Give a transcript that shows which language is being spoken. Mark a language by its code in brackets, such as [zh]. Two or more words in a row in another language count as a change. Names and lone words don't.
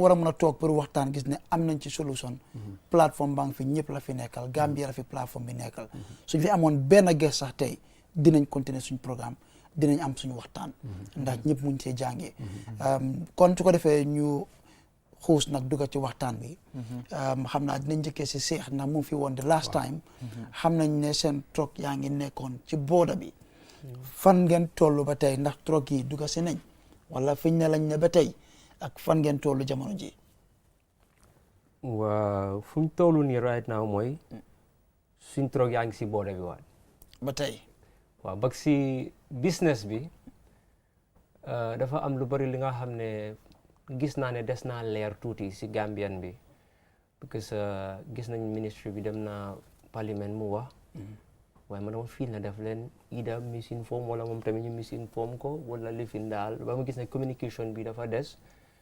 [wo] war a mën a toog pour waxtaan gis ne am nañ ci solution plateforme baa ngi fi ñëpp la fi nekkal Gambia la fi plateforme bi nekkal suñ fi amoon benn guest sax tey dinañ continuer suñ programme dinañ am suñu waxtaan ndax ñëpp muñ see jàngee kon su ko defee ñu xuus nag dugga ci waxtaan bi xam naa dinañ njëkkee si Seex ndax mu fi woon [en] the last time [wo] xam nañ ne seen truck yaa ngi nekkoon ci booda bi fan ngeen toll ba tey ndax truck yi dugga si nañ wala fiñ ne lañ ne ba tey ak fan ngeen tollu jamono ji waaw fu ñu toll nii [en] right now [wo] mooy suñ truck yaa ngi si booda bi waat ba tey waaw bak si business bi dafa am lu bari li nga xam ne gis naa ne des naa leer tuuti si Gambian bi because gis nañ ministry bi dem na parlement mu wax waaye man dama fiil na def leen ida misinform wala moom tamit ñu misinform ko wala lifin daal ba ma gis ne communication bi dafa des